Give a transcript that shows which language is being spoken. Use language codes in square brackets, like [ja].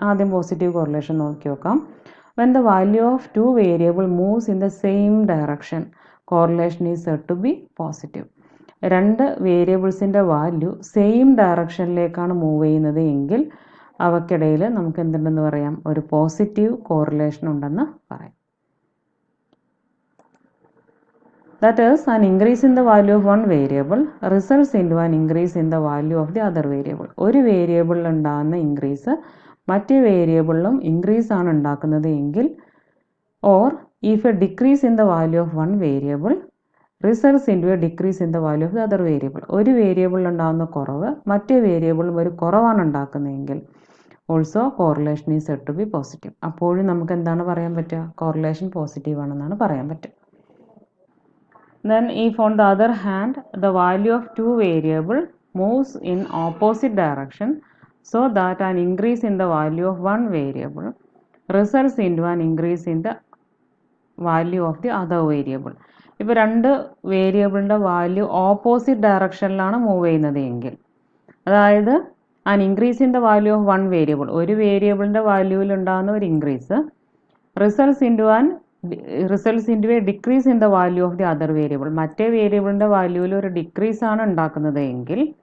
[ml] ആദ്യം positive correlation നോക്കി നോക്കാം. [en] When the value of two variable moves in the same direction, correlation is said to be positive. [ml] രണ്ട് വേരിയബിൾസിൻ്റെ value same ഡയറക്ഷനിലേക്കാണ് move ചെയ്യുന്നത് എങ്കിൽ അവയ്ക്കിടയിൽ നമുക്ക് എന്തുണ്ടെന്ന് പറയാം? ഒരു പോസിറ്റീവ് കോറിലേഷൻ ഉണ്ടെന്ന് പറയാം. [en] That is, an increase in the value of one variable results into an increase in the value of the other variable. [ml] ഒരു വേരിയബിളിൽ ഉണ്ടാകുന്ന ഇൻക്രീസ് മറ്റേ വേരിയബിളിലും ഇൻക്രീസ് ആണ് ഉണ്ടാക്കുന്നത് എങ്കിൽ, [en] or if a decrease in the value of one variable results into a decrease in the value of the other variable. [ml] ഒരു വേരിയബിളിൽ ഉണ്ടാകുന്ന കുറവ് മറ്റേ വേരിയബിളും ഒരു കുറവാണ് ഉണ്ടാക്കുന്നതെങ്കിൽ [en] Also correlation is said to be positive. [ml] അപ്പോഴും നമുക്ക് എന്താണ് പറയാൻ പറ്റുക? കോറിലേഷൻ പോസിറ്റീവ് ആണെന്നാണ് പറയാൻ പറ്റുക. [en] Then if on the other hand the value of two variable moves in opposite direction so that an increase in the value of one variable results into an increase in the value of the other variable. [ml] ഇപ്പോൾ രണ്ട് വേരിയബിളിൻ്റെ value opposite ഡയറക്ഷനിലാണ് move ചെയ്യുന്നത് എങ്കിൽ, അതായത് [en] an increase in the value of one variable, [ml] ഒരു വേരിയബിളിൻ്റെ വാല്യൂവിൽ ഉണ്ടാകുന്ന ഒരു increase [en] results into a decrease in the value of the other variable, [ml] മറ്റേ വേരിയബിളിൻ്റെ വാല്യൂവിൽ ഒരു ഡിക്രീസ് ആണ് ഉണ്ടാക്കുന്നത് എങ്കിൽ,